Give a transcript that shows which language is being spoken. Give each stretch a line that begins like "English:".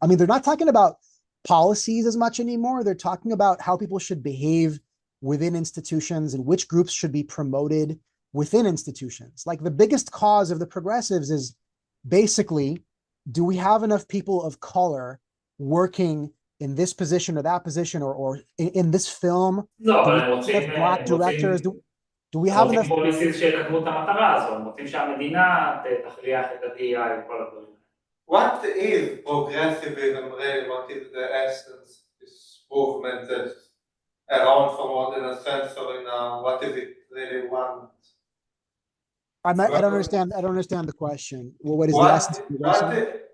English: I mean, they're not talking about policies as much anymore. They're talking about how people should behave within institutions and which groups should be promoted within institutions. Like the biggest cause of the progressives is basically, do we have enough people of color working in this position or that position, or in this film?
Hebrew: לא, אבל
English: we
Hebrew: הם רוצים,
English: have black directors? Do we have enough?
Hebrew: פוליסיס שיקדמו את המטרה הזו, הם רוצים שהמדינה תכריח את ה-DI וכל הדברים.
English: What is progressivism really? What is the essence of this movement that's around for more than a century now? What is it really want? I don't understand. I don't understand the question. Well, what is the essence of progressivism?